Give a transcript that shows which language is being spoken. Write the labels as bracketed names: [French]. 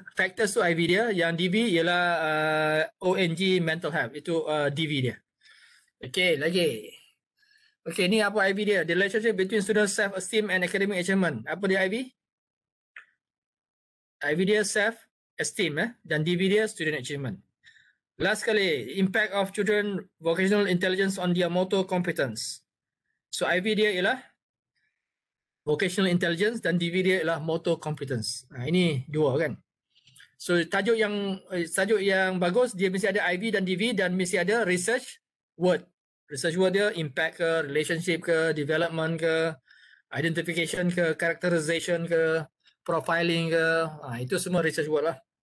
[Malay] Factors tu IV dia, yang DV ialah ONG mental health. Itu DV dia. Okay, lagi. Okay, ni apa IV dia? [English] The relationship between student self-esteem and academic achievement. [Malay] Apa dia IV? IV dia self-esteem dan DV dia student achievement. [English] Last kali, impact of children vocational intelligence on their motor competence. [Malay] So IV dia ialah vocational intelligence dan DV dia ialah motor competence. Ini dua kan. So tajuk yang bagus, dia mesti ada IV dan DV dan mesti ada research word. Research word dia impact ke, relationship ke, development ke, identification ke, characterization ke, profiling ke. Itu semua research word lah.